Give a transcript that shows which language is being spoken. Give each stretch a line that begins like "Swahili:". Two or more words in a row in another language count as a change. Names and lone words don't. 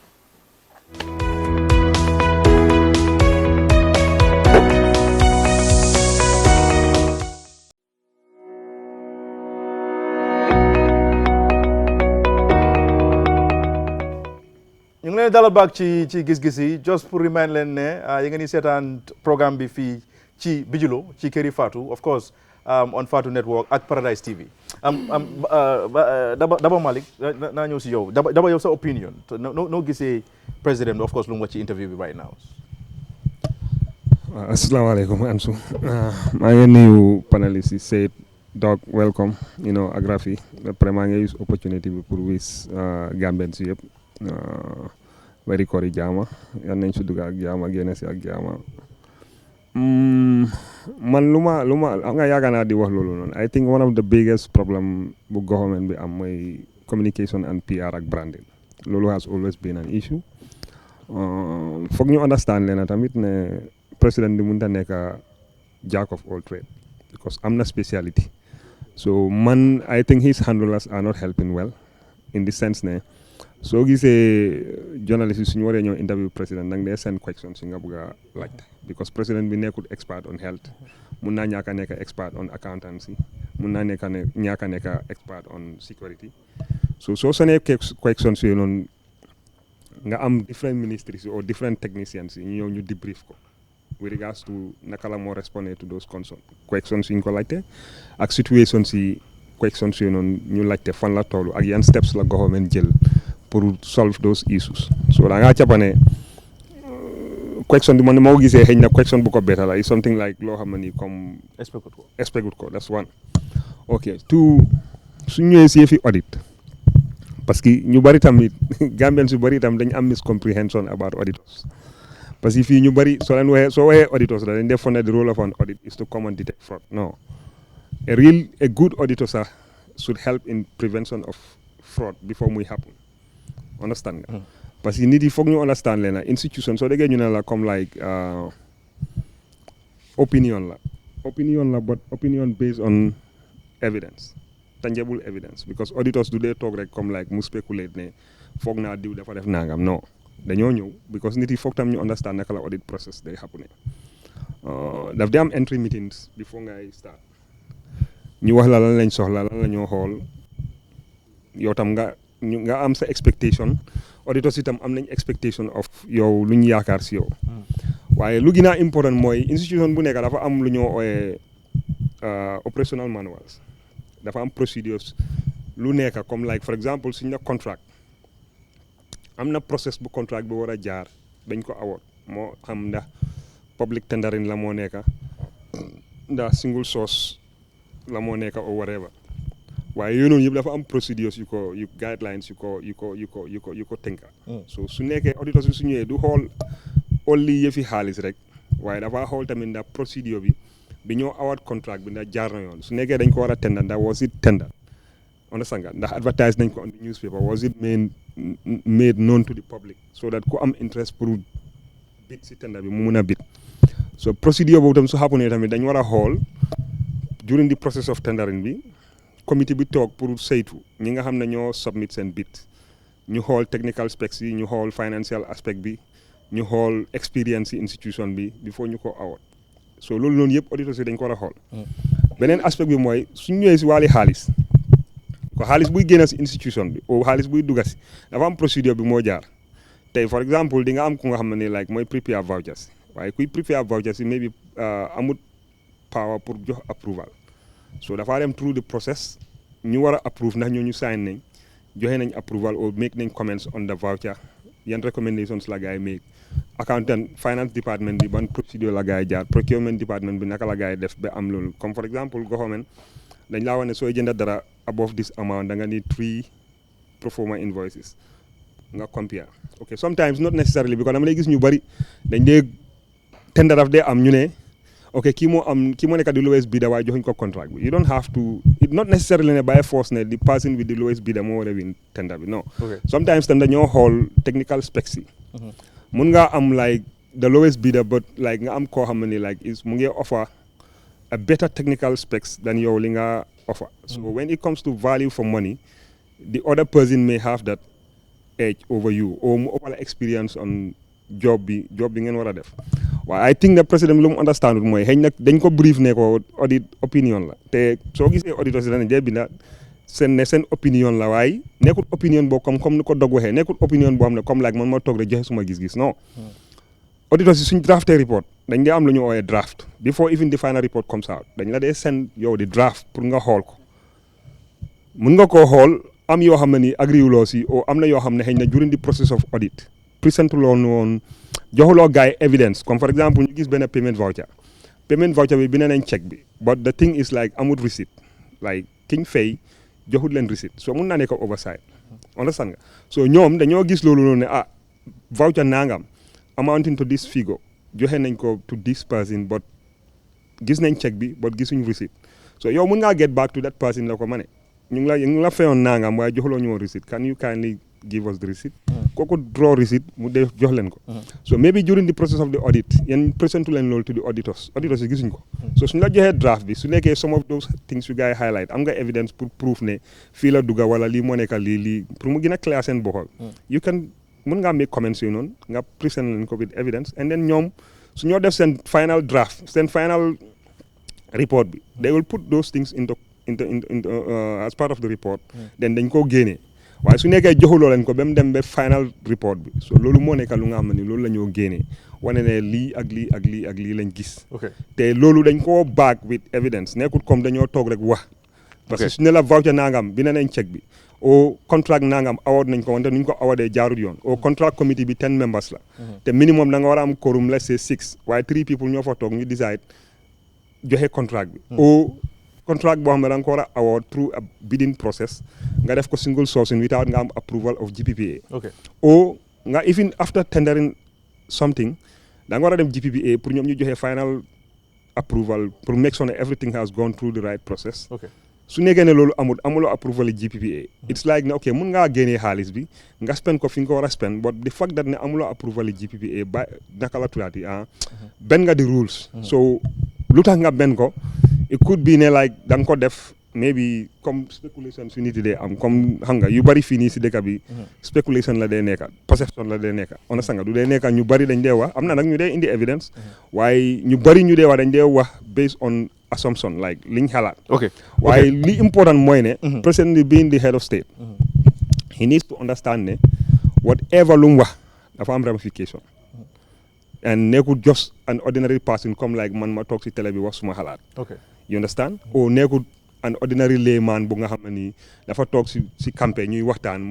Wolof: ñu ngi leen dalal baak ci gis-gis yi just pour remind leen ne yi ngeen di seetaan programme bi fii ci Bijilo ci Këri Fatou
English: of course on Fatou Network
Wolof: ak Paradise TV Daba Malick naa ñëw si yow Daba yow sa opinion noo gisee président bi
English: of course
Wolof: lu mu wax ci interview bi
English: right now.
Wolof: Asalaamaaleykum Ansu maa ngi nuyu panelist yi Seyd Doc welcome ak Rafi après maa ngi
English: use opportunity
Wolof: bi pour wis Gambian si yëpp wari koori jaama yan nañ si dugg ak jaama génn si ak jaama man lu ma xam nga yàgg naa di wax loolu noonu
English: I think one of the biggest problem
Wolof: bu government bi am mooy
English: communication and PR
Wolof: ak branding loolu
English: has always been an issue
Wolof: foog ñu understand leen tamit ne président bi mënut a nekk
English: jack of all trade because
Wolof: am na
English: speciality so
Wolof: man
English: I think his handlers are not helping well in the sense
Wolof: ne soo gisee journalist yi suñu waree ñëw interview président nag dee seen questions yi nga bëgg a laajte because président bi nekkul
English: expert on health
Wolof: mun naa ñàkk a nekk
English: expert on accountancy
Wolof: mun naa ñàkk a nekk
English: expert on security so
Wolof: soo sonee questions yooyu noonu nga am
English: different ministries or different technicians
Wolof: yi ñu ñëw ñu debrief ko
English: with regards to
Wolof: naka la moo respondé
English: to those questions
Wolof: yi ñu ko laajte ak situations yi questions yi noonu ñu laajte fan la toolu ak yan steps la government jël pour
English: solve those issues so
Wolof: da ngaa capane question bi man moo gisee xëy na question bu ko better la
English: is something like
Wolof: loo xam ne ni comme expect ko
English: that's one ok two
Wolof: su ñëwee si fi audit
French: parce que
Wolof: ñu bari tamit Gambian su bari tam dañ am
English: miscomprehension about auditors
French: parce que
Wolof: fii ñu bari soo waxee auditors dañ def foog ne
English: the role of an audit is to come and detect fraud no a good auditor
Wolof: sax
English: should help in prevention of fraud before
Wolof: muy happen understand nga
French: parce que
Wolof: nit yi foog ñu understand leen na institution soo déggee ñu ne la comme like opinion la
English: but opinion based on evidence tangible evidence because auditors do
Wolof: dee toog rek comme like mu speculate ne foog naa diw dafa def nangam non dañoo ñëw because nit yi foog tam ñu understand naka la
English: audit process
Wolof: day happen daf di am
English: entry meetings before
Wolof: ngay start ñu wax la lan lañ soxla lan la ñoo xool yow tam nga am sa expectation auditors itam am nañ
English: expectation of
Wolof: yow lu ñu yaakaar si yow waaye lu gën a important mooy institution bu nekk dafa am lu ñoo ooyee
English: operational manuals
Wolof: dafa am procedures lu nekk comme
English: like for example
Wolof: suñ na contract am na process bu contract bi war a jaar dañ ko award moo xam ndax
English: public tendering
Wolof: la moo nekk ndax
English: single source
Wolof: la moo nekk
English: or whatever
Wolof: waaye yooyu noonu yëpp dafa am procedures yu guidelines yu ko tënka so su nekkee auditors bi su ñëwee du xool only yëfi xaalis rek waaye dafa xool tamit ndax procedure bi ñoo award contract bi ndax jaar na yoon su nekkee dañ ko war a tender ndax
English: was it tender
Wolof: understand nga ndax advertise nañ ko
English: on the newspaper was it made known to the public so that
Wolof: ku am interest pour bid si tender bi mu mun a bid so procedure boobu tam su xapunee tamit dañ war a xool
English: during the process of tendering
Wolof: bi committee bi toog pour saytu ñi nga xam ne ñoo submit seen bid ñu xool
English: technical specs
Wolof: yi ñu xool
English: financial aspect
Wolof: bi ñu xool experience yi institution bi before ñu ko
English: award so
Wolof: loolu noonu yëpp auditeurs yi dañ ko war a xool beneen aspect bi mooy suñ ñëwee si wàlli xaalis ko xaalis buy génn si institution bi o xaalis buy dugga si dafa am procédure bi moo jaar tey
English: for exemple
Wolof: di nga am ku nga xam ne like mooy
English: prepare vouchers
Wolof: waaye kuy
English: prepare vouchers
Wolof: yi maybe amut power pour jox
English: approval so
Wolof: dafa dem
English: through the process
Wolof: ñu war a approve ndax ñoo ñu sign nañ joxe nañ approval or make nañ
English: comments on the voucher
Wolof: yan recommendations la gars yi
English: make accountant finance department
Wolof: bi ban procedure la gars yi jaar
English: procurement department
Wolof: bi naka la gars yi def ba am loolu comme
English: for example
Wolof: government dañ laa wax ne sooy jënda dara
English: above this amount
Wolof: da nga
English: need 3 pro forma invoices
Wolof: nga
English: compare ok sometimes not necessarily because
Wolof: dama lay gis ñu bari dañ dee tender daf dee am ñu ne ok kii moo nekk di
English: lowest bidder
Wolof: waaye joxuñ ko contract bi
English: you don't have to it not necessarily
Wolof: ne
English: by force
Wolof: ne
English: the person with the lowest bidder
Wolof: moo war a
English: win tender
Wolof: bi non sometimes tam dañoo xool
English: technical specs
Wolof: yi mun nga am
English: like the lowest bidder but like
Wolof: nga am koo xam ne like mu ngi
English: offer a better technical specs than
Wolof: yow li nga offer
English: so when it comes to value for money the other person may have that edge over you or
Wolof: mu ëpp la
English: experience on job
Wolof: bi ngeen war a def waaye
English: I think the président
Wolof: lu mu understand mooy xëy nag dañ ko brief ne ko
English: audit opinion
Wolof: la te soo gisee auditeurs yi dañ dee binda seen opinion la waaye nekkul opinion boo comme ni ko dog waxee nekkul opinion boo xam ne comme like man ma toog rek joxe suma gis-gis non auditeurs yi suñ drafté report dañ dee am lu ñu ooyee
English: draft before even the final report comes out
Wolof: dañ la dee send yow di draft pour nga xool ko mun nga koo xool am yoo xam ne ni agriwuloo si o am na yoo xam ne xëy na
English: during the process of audit present
Wolof: loon woon joxuloo gars yi evidence comme
English: for exemple
Wolof: ñu gis benn
English: payment voucher
Wolof: bi bind nañ check bi
English: but the thing is like
Wolof: amut receipt like kiñ fay joxut leen
English: receipt so
Wolof: mun naa nekk
English: oversight understand
Wolof: nga so ñoom dañoo gis loolu noonu ne voucher nangam
English: amounting to this figure
Wolof: joxe nañ ko
English: to this person but
Wolof: gis nañ check bi but gisuñ
English: receipt so
Wolof: yow mun ngaa
English: get back to that person
Wolof: la ko ma ne ñu ngi la fayoon nangam waaye joxuloo ñu woon
English: receipt can you kindly give us the receipt
Wolof: kooku draw receipt mu def jox leen ko so
English: maybe during the process of the audit
Wolof: yéen présentu leen loolu
English: to the auditors
Wolof: yi gisuñ ko so suñ la joxee draft bi su nekkee
English: some of those things
Wolof: yu gars yi highlight am nga evidence pour proof ne fii la dugga wala lii moo nekka lii pour mu gën a clair seen boppam
English: you can
Wolof: mun ngaa
English: make comments
Wolof: yooyu noonu nga present leen ko
English: with evidence and then
Wolof: ñoom su ñoo def seen
English: final draft
Wolof: seen
English: final report
Wolof: bi
English: they will put those things into as part of the report then
Wolof: dañ koo génnee waaye su nekkee joxuloo leen ko ba mu dem ba
English: final report
Wolof: bi so loolu moo nekk lu nga xam ne loolu la ñoo génnee wane ne lii ak lii ak lii ak lii lañ gis te loolu dañ koo
English: back with evidence
Wolof: nekkul comme dañoo toog rek wax
French: parce que
Wolof: su ne la voucher nangam bi ne nañ chèque bi au contract nangam award nañ ko wante nuñ ko awardee jaarut yoon au
English: contract committee
Wolof: bi 10 members la te minimum da nga war a am
English: quorum let's say 6
Wolof: waaye 3 people ñoo fa toog ñu decide joxe contract bi au contract boo xam ne da nga ko war a
English: award through a bidding process
Wolof: nga def ko
English: single sourcing without
Wolof: nga am
English: approval of GPPA
Wolof: au nga
English: even after tendering something
Wolof: da nga war a dem GPPA pour ñoom ñu joxe
English: final approval
Wolof: pour
English: make sure that everything has gone through the right process
Wolof: su nekkee ne loolu amuloo approval yi GPPA
English: it's like
Wolof: ne ok mun ngaa génnee xaalis bi nga spend ko fi nga ko war a spend
English: but the fact that
Wolof: ne amuloo approval yi GPPA ba naka la tuddaati ben nga di
English: rules so
Wolof: lu tax nga ben ko
English: it could be
Wolof: ne like da nga ko def maybe comme speculation su nit yi dee am comme xam nga yu bari fii nii si dëkk bi speculation la dee nekka perception la dee nekka on sanga du dee nekka ñu bari dañ dee wax am na nag ñu dee indi evidence waaye ñu bari ñu dee wax dañ dee wax
English: based on assumption like
Wolof: liñ xalaat waaye li important mooy ne
English: president being the head of state he needs to understand
Wolof: ne whatever lu mu wax dafa am ramification and nekkul
English: just an ordinary person
Wolof: comme like man ma toog si télé bi wax suma xalaat
English: you understand
Wolof: o nekkul
English: an ordinary layman
Wolof: bu nga xam ne nii dafa toog si campagne ñuy waxtaan mu